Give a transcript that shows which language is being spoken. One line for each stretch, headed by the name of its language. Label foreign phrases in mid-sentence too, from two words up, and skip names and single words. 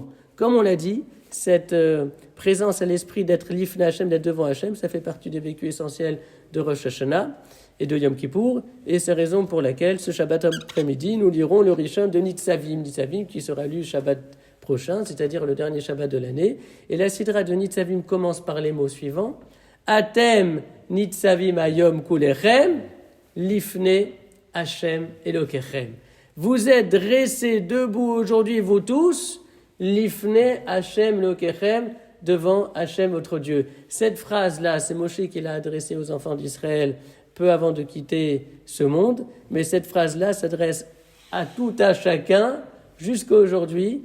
French: Comme on l'a dit, cette présence à l'esprit d'être
Hebrew: לפני השם,
French: d'être devant Hashem, ça fait partie des vécus essentiels de Rosh Hashanah et de Yom Kippour, et c'est la raison pour laquelle ce Shabbat après-midi, nous lirons le Rishon de Nitzavim, qui sera lu Shabbat prochain, c'est-à-dire le dernier Shabbat de l'année. Et la Sidra de Nitzavim commence par les mots suivants.
Hebrew: אתם נצבים היום כלכם, לפני השם אלוקיכם.
French: Vous êtes dressés debout aujourd'hui, vous tous,
Hebrew: לפני השם אלוקיכם,
French: devant Hashem votre Dieu. Cette phrase-là, c'est Moshe qui l'a adressée aux enfants d'Israël peu avant de quitter ce monde, mais cette phrase-là s'adresse à tout à chacun jusqu'à aujourd'hui.